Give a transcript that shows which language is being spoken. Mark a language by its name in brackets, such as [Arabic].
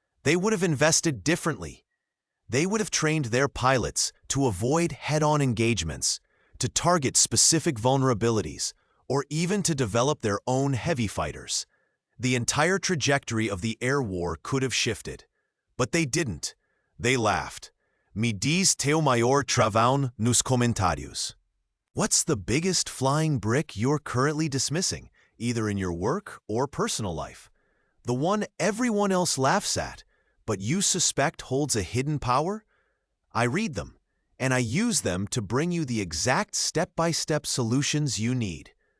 [English] They would have invested differently. They would have trained their pilots to avoid head-on engagements, to target specific vulnerabilities, or even to develop their own heavy fighters. The entire trajectory of the air war could have shifted. But they didn't. They laughed. [Portuguese] Me diz teu maior travão nos comentários. [English] What's the biggest flying brick you're currently dismissing, either in your work or personal life? The one everyone else laughs at, but you suspect holds a hidden power? I read them, and I use them to bring you the exact step-by-step solutions you need.